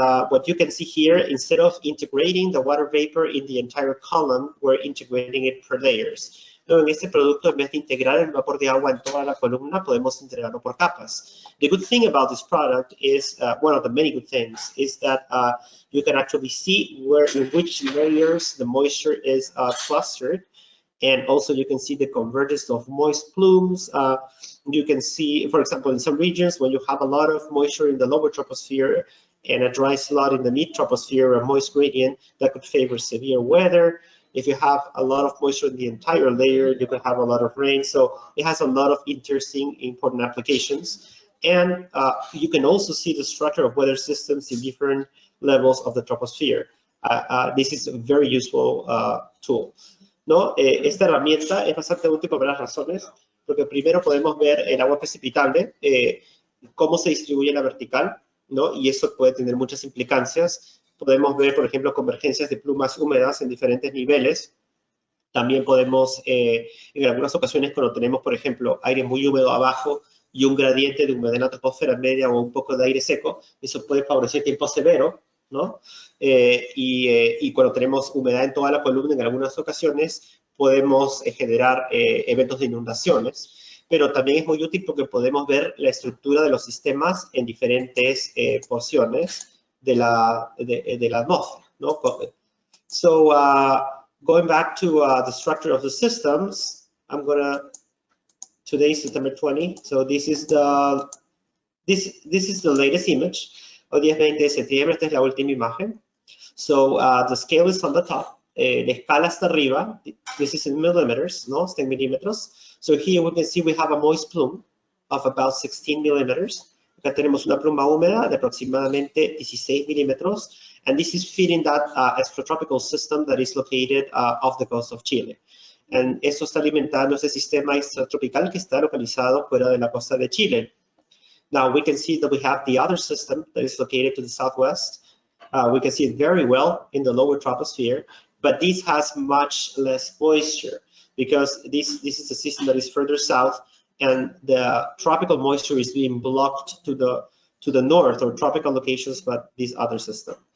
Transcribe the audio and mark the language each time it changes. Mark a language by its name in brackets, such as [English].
[English] What you can see here, instead of integrating the water vapor in the entire column, we're integrating it per layers. [Spanish] No, en este producto, en vez de integrar el vapor de agua en toda la columna, podemos integrarlo por capas. [English] The good thing about this product is, one of the many good things, is that you can actually see in which layers the moisture is clustered. And also you can see the convergence of moist plumes. You can see, for example, in some regions when you have a lot of moisture in the lower troposphere and a dry slot in the mid-troposphere or a moist gradient, that could favor severe weather. If you have a lot of moisture in the entire layer, you could have a lot of rain. So it has a lot of interesting, important applications. And you can also see the structure of weather systems in different levels of the troposphere. This is a very useful tool. ¿No? [Spanish] Esta herramienta es bastante útil por varias razones, porque primero podemos ver el agua precipitable, cómo se distribuye en la vertical, ¿no? Y eso puede tener muchas implicancias. Podemos ver, por ejemplo, convergencias de plumas húmedas en diferentes niveles. También podemos, en algunas ocasiones, cuando tenemos, por ejemplo, aire muy húmedo abajo y un gradiente de humedad en la troposfera media o un poco de aire seco, eso puede favorecer tiempo severo, ¿no? Y cuando tenemos humedad en toda la columna, en algunas ocasiones, podemos generar eventos de inundaciones. Pero también es muy útil porque podemos ver la estructura de los sistemas en diferentes porciones de la atmósfera, ¿no? [English] So, going back to the structure of the systems, today is September 20, so this is the latest image. [Spanish] O 10-20 de septiembre, esta es la última imagen. [English] So the scale is on the top. [Spanish] La escala está arriba. [English] This is in millimeters, no? [Spanish] Está en milímetros. [English] So here we can see we have a moist plume of about 16 millimeters. [Spanish] Acá tenemos una pluma húmeda de aproximadamente 16 milímetros. [English] And this is feeding that extratropical system that is located off the coast of Chile. [Spanish] And esto está alimentando ese sistema extratropical que está localizado fuera de la costa de Chile. [English] Now we can see that we have the other system that is located to the southwest. We can see it very well in the lower troposphere, but this has much less moisture because this is a system that is further south, and the tropical moisture is being blocked to the north or tropical locations by this other system.